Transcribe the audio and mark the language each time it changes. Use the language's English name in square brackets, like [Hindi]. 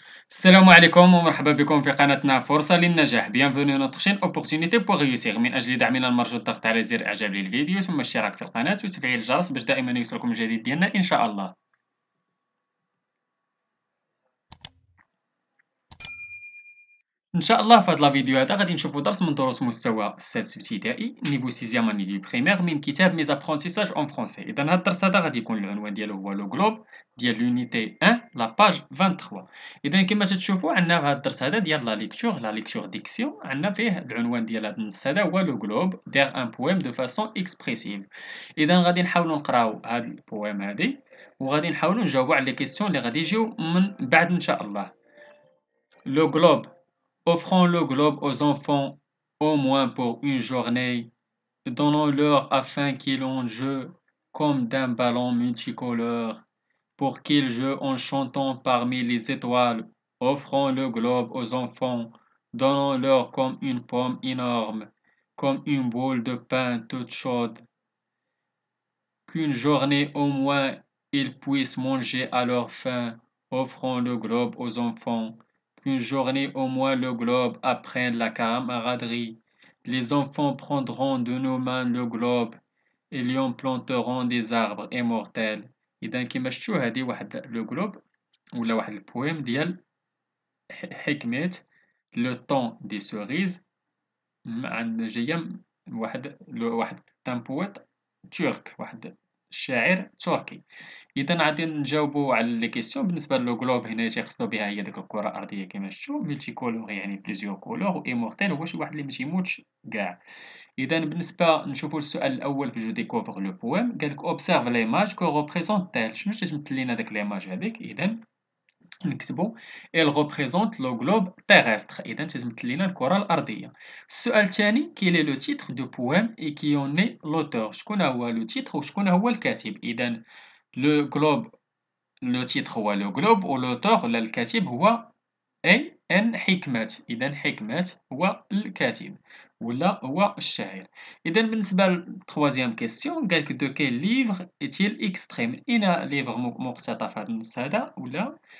[Arabic] السلام عليكم ومرحبا بكم في قناتنا فرصة للنجاح. [French] Bienvenue à notre chaîne Opportunité pour réussir. [Arabic] من أجل دعمنا نرجو الضغط على زر إعجاب للفيديو ثم الاشتراك في القناة وتفعيل الجرس باش دائما يوصلكم الجديد ديالنا إن شاء الله. إن شاء الله في هذا الفيديو هذا غادي نشوفوا درس من دروس مستوى السادس ابتدائي [French] نيفو سيزيام اني دو بريمير [Arabic] من كتاب [French] ميز ابرونتيساج اون فرونسي. [Arabic] إذا هذا الدرس هذا غادي يكون العنوان ديالو هو لو جلوب ديال لونيتي 1 لا باج 23. إذا كما تتشوفوا عندنا في هذا الدرس هذا ديال لا ليكتور ديكسيون عندنا فيه العنوان ديال هذا النص هذا هو لو جلوب [French] دير ان بويم دو فاسون اكسبريسيف. [Arabic] إذا غادي نحاولوا نقراو هاد البويم هادي وغادي نحاولوا نجاوبوا على لي كيسيون اللي غادي يجيو من بعد إن شاء الله. [French] لو جلوب offrons le globe aux enfants au moins pour une journée, donnons-leur afin qu'ils en jouent comme d'un ballon multicolore, pour qu'ils jouent en chantant parmi les étoiles. Offrons le globe aux enfants, donnons-leur comme une pomme énorme, comme une boule de pain toute chaude, qu'une journée au moins ils puissent manger à leur faim. Offrons le globe aux enfants. Qu'une journée au moins le globe apprenne la camaraderie. Les enfants prendront de nos mains le globe et lui en planteront des arbres immortels. [Arabic] إذا كما شفتوا هذه واحد لو جلوب ولا واحد البويم ديال حكمة لو طون دي سوريز جاية من واحد تان بويت ترك، واحد الشاعر تركي. إذا غادي نجاوبو على لي كيسيون. بالنسبة لو جلوب هنا تيقصدو بها هي ديك الكرة الأرضية كما شفتو، ملتي كولور يعني [French] بليزيور كولور، [Arabic] و إيمورتيل هو شي واحد اللي متيموتش كاع. إذا بالنسبة نشوفو السؤال الأول في جو ديكوفر لو بويم، قالك [French] أوبسيرف ليماج كو ريبريزونت تيل، [Arabic] شنو تتمثل لينا داك ليماج هاذيك. إذا نكتبو [French] elle représente le globe terrestre. [Arabic] إذا تتمثل لينا الكرة الأرضية. السؤال الثاني [French] quel est le titre du poème et qui en est l'auteur، [Arabic] شكون هو لو تيتر وشكون هو الكاتب. إذا لو globe لو تيتر هو لو globe و l'auteur ولا الكاتب هو ان حكمة. إذا حكمة هو الكاتب ولا هو الشاعر. إذا بالنسبة للتخوازيام كيسيون قالك [French] دو كيل ليفغ إتيل إكستخي، [Arabic] من أين ليفغ مقتطف هذا النص هذا ولا.